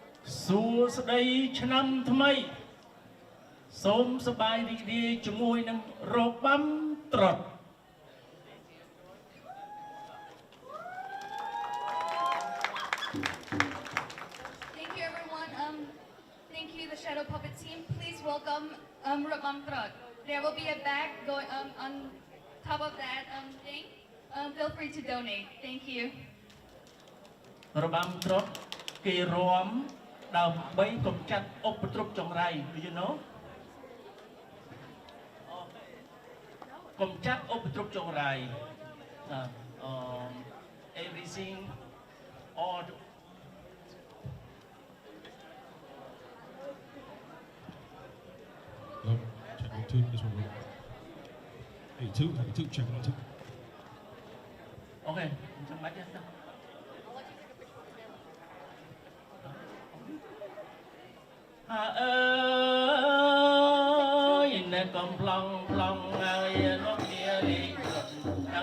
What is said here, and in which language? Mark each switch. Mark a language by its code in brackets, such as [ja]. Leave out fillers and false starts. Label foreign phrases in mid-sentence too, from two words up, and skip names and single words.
[km] សួស្តីឆ្នាំថ្មីសូមសប្បាយរីករាយជាមួយនឹងរបាំត្រុដិ [en] Thank you everyone. Thank you the Shadow Puppet team. Please welcome Rabam Trot. There will be a bag going on top of that thing. Feel free to donate. Thank you. [km] របាំត្រុដិគេរាំដើម្បីកំចាត់ឧបទ្រពចង្រៃ [en] you know [km] កំចាត់ឧបទ្រពចង្រៃ [en] everything all Hello, check one, two, this one. Hey, two, check one, two. [km] អូខេចាំបាច់ទេអើយណែកំប្លង់ប្លង់ហើយលោកជាលេងទាំង